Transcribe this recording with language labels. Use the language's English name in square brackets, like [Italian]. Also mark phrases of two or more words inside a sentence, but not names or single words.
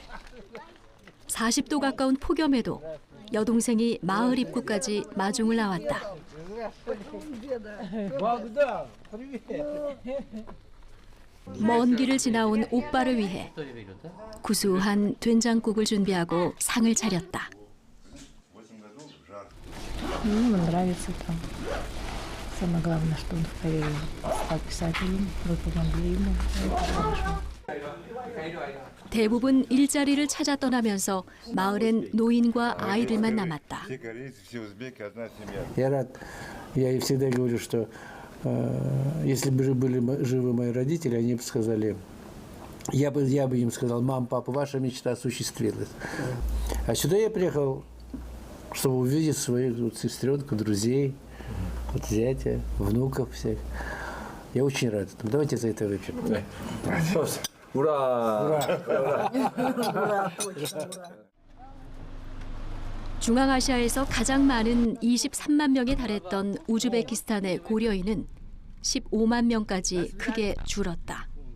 [Korean] 40도 가까운 폭염에도 여동생이 마을 입구까지 마중을 나왔다. 먼 길을 지나온 오빠를 위해 구수한 된장국을 준비하고 상을 차렸다. [Russian] Нравится там. Самое главное, что он в Корее стал писателем, вы помогли ему. Это хорошо. [Korean] 대부분 일자리를 찾아 떠나면서 마을엔 노인과 아이들만 남았다. [Russian] Я рад. Я и всегда говорю, что если бы были живы мои родители, они бы сказали, я бы им сказал: мам, папа, ваша мечта осуществилась. А сюда я приехал, чтобы увидеть своих сестренок, друзей, зятя, внуков всех. Я очень рад этому. Давайте за это выпьем. 우라. [Korean] 중앙아시아에서 가장 많은 23만 명에 달했던 우즈베키스탄의 고려인은 15만 명까지 크게 줄었다.